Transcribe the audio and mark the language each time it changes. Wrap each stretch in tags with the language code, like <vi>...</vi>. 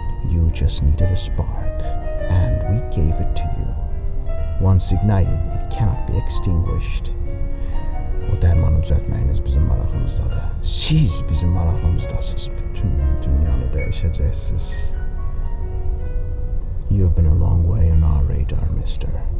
<en>You just needed a spark, and we gave it to you. Once ignited, it cannot be extinguished.</en> <az>O dərmanı düzəltməyiniz bizim marağımızdadır. Siz bizim marağımızdasınız. Bütün dünyanı dəyişəcəksiniz.</az> <en>You've been a long way on our radar, mister.</en>